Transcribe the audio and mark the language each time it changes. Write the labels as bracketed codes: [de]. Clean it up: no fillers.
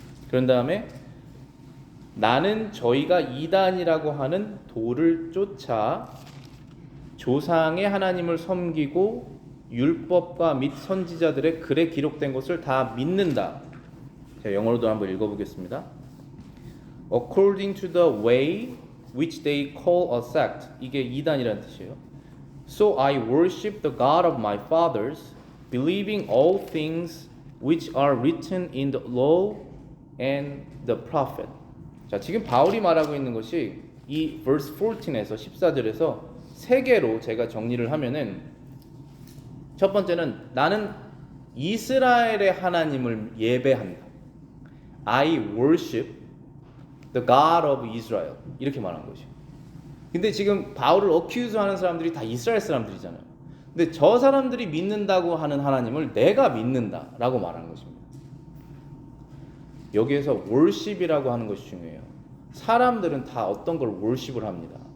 [ko] 그런 다음에 나는 저희가 이단이라고 하는 도를 쫓아 조상의 하나님을 섬기고 율법과 및 선지자들의 글에 기록된 것을 다 믿는다. 제가 영어로도 한번 읽어보겠습니다. [en] According to the way which they call a sect. [ko] 이게 이단이라는 뜻이에요. [en] So I worship the God of my fathers, believing all things which are written in the law and the prophet. [ko] 자, 지금 바울이 말하고 있는 것이 이 verse 14에서 14절에서 세 개로 제가 정리를 하면은 첫 번째는 나는 이스라엘의 하나님을 예배한다. [en] I worship the God of Israel. [ko] 이렇게 말한 것이요. 근데 지금 바울을 어큐즈하는 사람들이 다 이스라엘 사람들이잖아요. 근데 저 사람들이 믿는다고 하는 하나님을 내가 믿는다라고 말하는 것입니다. 여기에서 worship이라고 하는 것이 중요해요. 사람들은 다 어떤 걸 worship을 합니다.